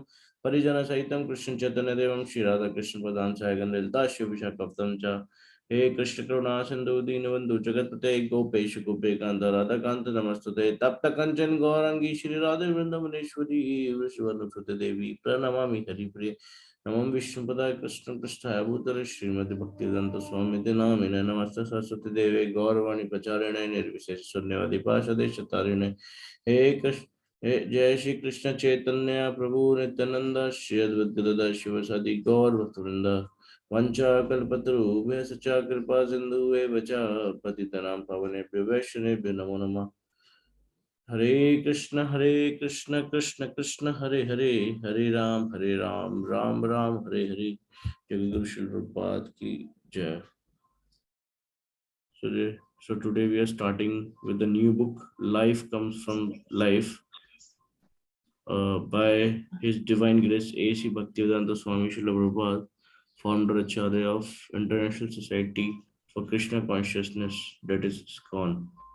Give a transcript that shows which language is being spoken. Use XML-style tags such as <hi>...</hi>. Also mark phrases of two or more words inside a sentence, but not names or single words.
<sa>परिजनसहितं कृष्णचैतन्यदेवं श्रीराधाकृष्णपदां सहगणललिता शिवविशाखाप्तं च हे कृष्ण करुणा सिंधु दीनबंधु जगतपते गोपेश गोपेकांत राधाकांत नमस्तुते तप्त कंचन गौरांगी श्री राधे वृंदावनेश्वरी वृषभनुसुते देवी प्रणमामि हरिप्रिय नमः विष्णुपदाय कृष्ण पृष्ठाय भूतले श्रीमद् भक्तिवेदांत स्वामी नामिने नमस्ते सरस्वती देवे गौरवाणी प्रचारिणे निर्विशेष शून्यवादी पाशदेशतारिणे हे कृष्ण हे जय श्री कृष्ण चैतन्य प्रभु नित्यानंद श्री अद्वैत गदाधर शिवसादि गौर भक्तवृंद वंशाकल्पतरुभ्यश्च च कृपा सिन्धुभ्यः च पतितानां पावनेभ्यो वैष्णवेभ्यो नमो नमः। हरे कृष्ण कृष्ण कृष्ण हरे हरे, हरे राम राम राम हरे हरे।</sa> <hi>जय गुरु श्रील प्रभुपाद की जय।</hi> <en>So today we are starting with the new book, Life Comes from Life, by His Divine Grace A.C. Bhaktivedanta Swami Prabhupada, founder Acharya of International Society for Krishna Consciousness, that is ISKCON.</en>